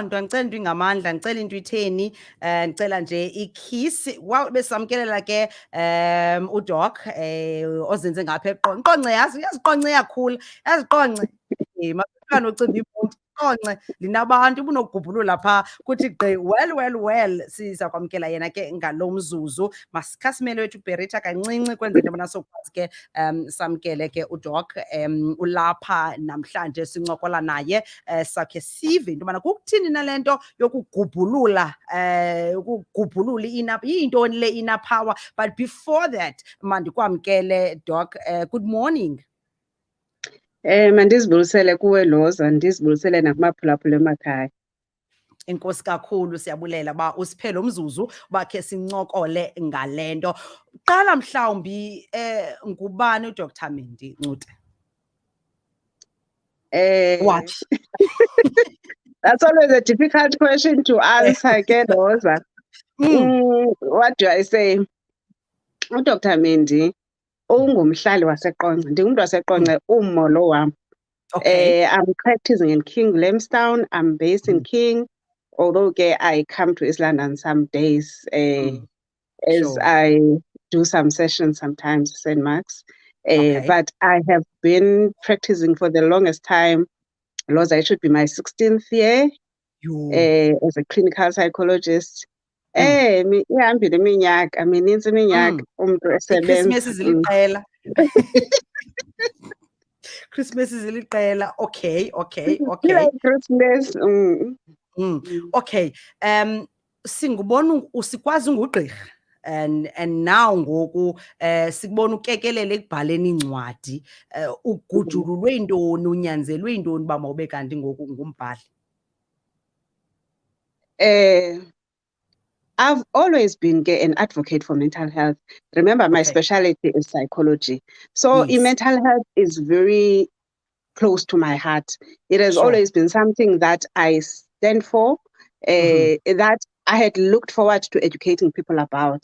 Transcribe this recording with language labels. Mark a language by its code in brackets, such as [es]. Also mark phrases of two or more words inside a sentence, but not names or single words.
[xh] nto ngicela into ingamandla ngicela into itheni ngicela nje ikiss wow besamkelela ke udoc ozenze ngapha eqonce yazi uyaziqonce yakhula yaziqonce makufika nocimba ipunti qonce linabantu ubunokugubhulula pha kuthi gqi well siza kwamkela yena ke ngalo mzuzu masikhasimele wethu uberita kancinci kwenzela into yobana sokwazi ke samkele ke udoc ulapha namhlanje sincokola naye sakhe sive into yobana kukuthini nalento yokugubhulula yintoni le [en] inner power. But before that mandikwamkele doc, good morning. [xh] Mandizibulisele kuwe Lhoza, ndizibulisele nakumaphulaphula emakhaya. Inkosi kakhulu siyabulela ba usiphele umzuzu bakhe sincokole ngalento. Qala mhlawumbi ngubani uDr Mendi Ncute? [en] What? That's always a difficult question to answer, ke Lhoza. What do I say? [xh] uDr Mendi ungumhlali waseQonce. Ndingumuntu waseQonce, umolo wam. [en] Okay. I'm practicing in King Limstown. I'm based in King, although I come to East London some days as Sure. I do some sessions sometimes, St. Mark's. Okay. But I have been practicing for the longest time. Lhoza, it should be my 16th year as a clinical psychologist. [xh] Ihambile iminyaka, mininzi iminyaka umuntu esebenza. Christmas ziliqela. Christmas ziliqela. Okay. Christmas. Okay. Singubona usikwazi ungugqirha [en] and now [xh] ngoku sikubona ukekelele ekubhaleni incwadi ugujululwe intoni unyanzelwe intoni ba mawube kanti ngoku ngumbhali? [en] I've always been an advocate for mental health. Remember, my specialty is psychology. So mental health is very close to my heart. It has always been something that I stand for, that I had looked forward to educating people about.